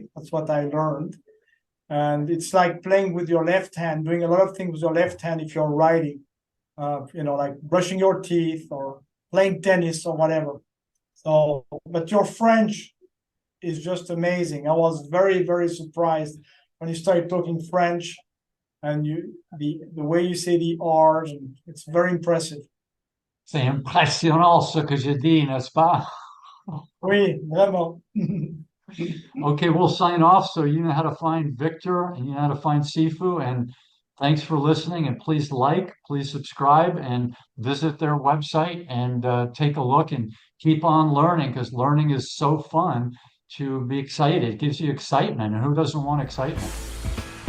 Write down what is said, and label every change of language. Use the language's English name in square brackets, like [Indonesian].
[English] That's what I learned. And it's like playing with your left hand, doing a lot of things with your left hand if you're writing, like brushing your teeth or playing tennis or whatever. So, but your French is just amazing. I was very, very surprised when you started talking French and the way you say the R's, and it's very impressive. [French] C'est impressionnant ce que je dis, n'est-ce pas? Oui, vraiment. [English] Okay, we'll sign off. So you know how to find Victor and you know how to find Sifu. And thanks for listening. And please please subscribe, and visit their website and take a look and keep on learning, because learning is so fun to be excited. It gives you excitement. And who doesn't want excitement?